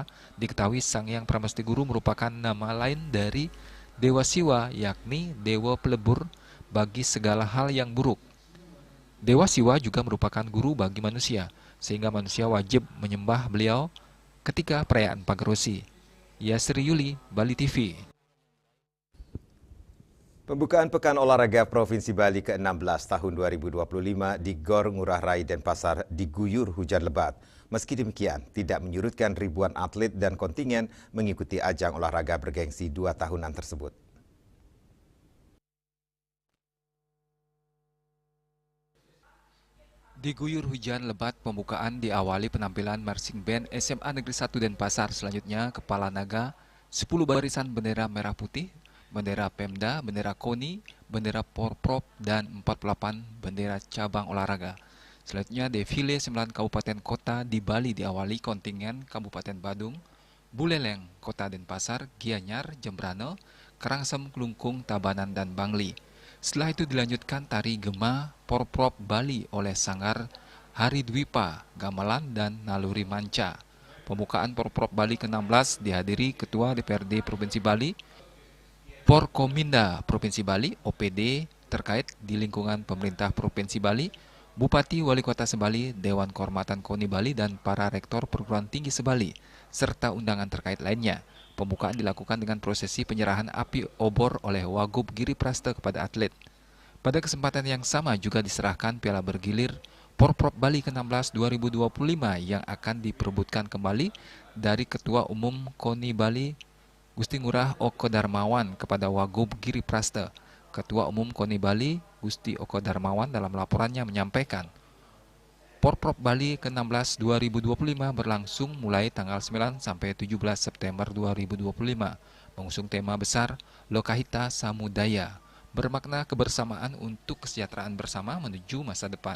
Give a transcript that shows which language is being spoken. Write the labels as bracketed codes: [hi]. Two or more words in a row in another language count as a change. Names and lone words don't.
[id] Diketahui Sang Hyang Pramesti Guru merupakan nama lain dari Dewa Siwa, yakni Dewa Pelebur bagi segala hal yang buruk. Dewa Siwa juga merupakan guru bagi manusia, sehingga manusia wajib menyembah beliau ketika perayaan Pagerwesi. Yasri Yuli, Bali TV. Pembukaan Pekan Olahraga Provinsi Bali ke-16 tahun 2025 di Gor Ngurah Rai Denpasar diguyur hujan lebat. Meski demikian, tidak menyurutkan ribuan atlet dan kontingen mengikuti ajang olahraga bergengsi 2 tahunan tersebut. Diguyur hujan lebat, pembukaan diawali penampilan marching band SMA Negeri 1 Denpasar. Selanjutnya, Kepala Naga, 10 barisan bendera merah putih, bendera Pemda, bendera KONI, bendera Porprov, dan 48 bendera cabang olahraga. Selanjutnya, defile 9 kabupaten kota di Bali diawali kontingen Kabupaten Badung, Buleleng, Kota Denpasar, Gianyar, Jembrane, Karangsem, Klungkung, Tabanan, dan Bangli. Setelah itu dilanjutkan tari Gema Porprov Bali oleh Sanggar Hari Dwipa, Gamelan, dan Naluri Manca. Pembukaan Porprov Bali ke-16 dihadiri Ketua DPRD Provinsi Bali, Porkominda Provinsi Bali, OPD terkait di lingkungan pemerintah Provinsi Bali, Bupati Wali Kota Sebali, Dewan Kehormatan KONI Bali, dan para rektor perguruan tinggi Sebali, serta undangan terkait lainnya. Pembukaan dilakukan dengan prosesi penyerahan api obor oleh Wagub Giri Praste kepada atlet. Pada kesempatan yang sama juga diserahkan piala bergilir Porprov Bali ke-16 2025 yang akan diperebutkan kembali dari Ketua Umum KONI Bali, Gusti Ngurah Oko Darmawan kepada Wagub Giri Praste. Ketua Umum KONI Bali, Gusti Oko Darmawan dalam laporannya menyampaikan, Porprov Bali ke-16 2025 berlangsung mulai tanggal 9 sampai 17 September 2025, mengusung tema besar Lokahita Samudaya, bermakna kebersamaan untuk kesejahteraan bersama menuju masa depan.